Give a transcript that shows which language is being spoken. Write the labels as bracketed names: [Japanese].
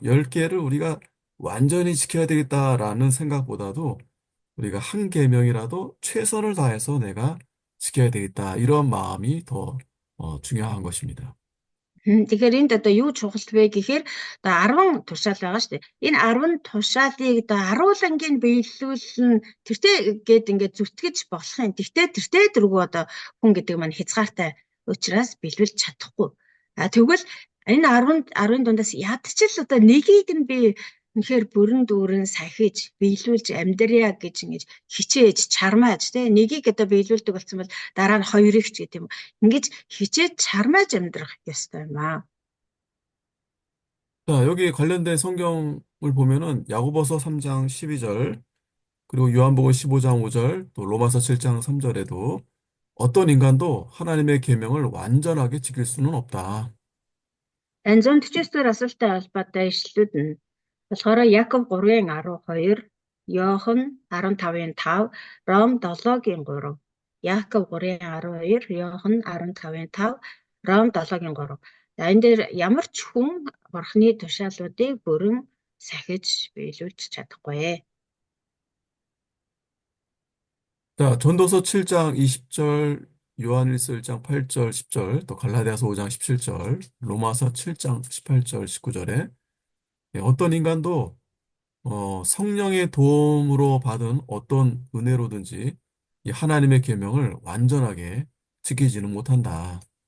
[Korean] 열 개를 우리가 완전히 지켜야 되겠다라는 생각보다도 우리가 한 계명이라도 최선을 다해서 내가 지켜야 되겠다. 이런 마음이 더 중요한 것입니다. [Mongolian] Тэгэхээр энд одоо юу чухал вэ гэхээр одоо 10 тушаал байгаа шүү дээ. Энэ 10 тушаалыг одоо аруулангийн биелүүлэн тэртээ гээд ингээд зүтгэж болох юм. Тэгтээ тэртээ дөрвөө одоо хүн гэдэг маань хязгаартай учраас биелүүлж чадахгүй. Тэгвэл энэ 10-ын дундаас ядчил одоо нэгийг нь би үнэхээр бүрэн дүүрэн сахиж биелүүлж амьдрья гэж ингэж хичээж чармааж тий нэгийг одоо биелүүлдэг болсон бол дараа нь хоёрыг ч гэдэг юм. Ингэж хичээж чармааж амьдрах ёстой юм аа. [Korean] 자, 여기 관련된 성경을 보면은 야고보서 3장 12절, 그리고 요한복음 15장 5절, 또 로마서 7장 3절에도 어떤 인간도 하나님의 계명을 완전하게 지킬 수는 없다. [Mongolian] Энэ 149 асуулттай холбоотой ишлүүд нь болохоор Яков 3:12, Иохан 15:5, Ром 7:3. Яков 3:12, Иохан 15:5, Ром 7:3. За энэ дээр ямар ч хүн бурхны тушаалуудыг бүрэн сахиж биелүүлж чадахгүй. [Korean] 자, 전도서 7장 20절, 요한일서 1장 8절, 10절, 또 갈라디아서 5장 17절, 로마서 7장 18절, 19절에 어떤 인간도 성령의 도움으로 받은 어떤 은혜로든지 이 하나님의 계명을 완전하게 지키지는 못한다.